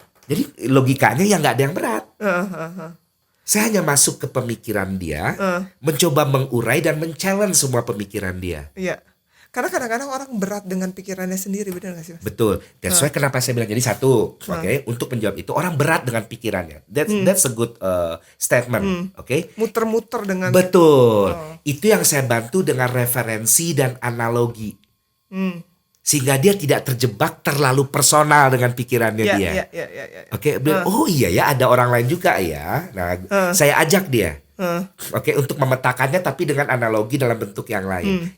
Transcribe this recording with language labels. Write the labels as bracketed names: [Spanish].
[Indonesian] Jadi logikanya ya nggak ada yang berat. Saya hanya masuk ke pemikiran dia, mencoba mengurai dan men-challenge semua pemikiran dia. Iya. Karena kadang-kadang orang berat dengan pikirannya sendiri, benar nggak sih, Mas? Betul. [English] That's why [Indonesian] kenapa saya bilang jadi satu, oke, untuk menjawab itu orang berat dengan pikirannya. [English] That's a good statement, oke? [Indonesian] Muter-muter dengan. Betul. Itu yang saya bantu dengan referensi dan analogi. Sehingga dia tidak terjebak terlalu personal dengan pikirannya dia. Iya. Oke, bilang, oh iya ya ada orang lain juga ya. Nah, saya ajak dia. Oke, untuk memetakannya tapi dengan analogi dalam bentuk yang lain.